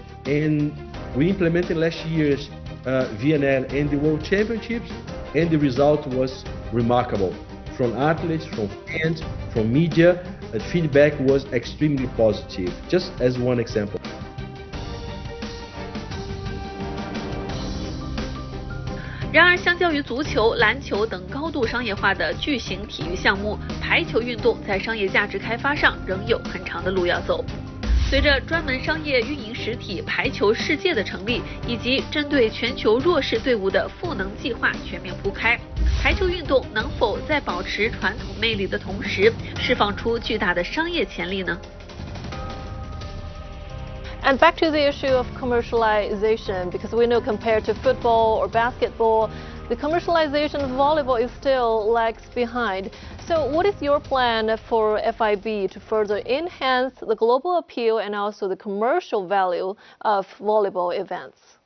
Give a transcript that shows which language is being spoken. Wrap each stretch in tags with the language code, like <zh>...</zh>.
<en>And we implemented last year's VNL and the World Championships, and the result was remarkable from athletes, from fans, from media. The feedback was extremely positive, just as one example.</en> <zh>然而，相较于足球、篮球等高度商业化的巨型体育项目，排球运动在商业价值开发上仍有很长的路要走。随着专门商业运营实体“排球世界”的成立，以及针对全球弱势队伍的赋能计划全面铺开，排球运动能否在保持传统魅力的同时，释放出巨大的商业潜力呢？</zh> <en>And back to the issue of commercialization, because we know compared to football or basketball, the commercialization of volleyball is still lags behind. So what is your plan for FIB to further enhance the global appeal and also the commercial value of volleyball events?</en>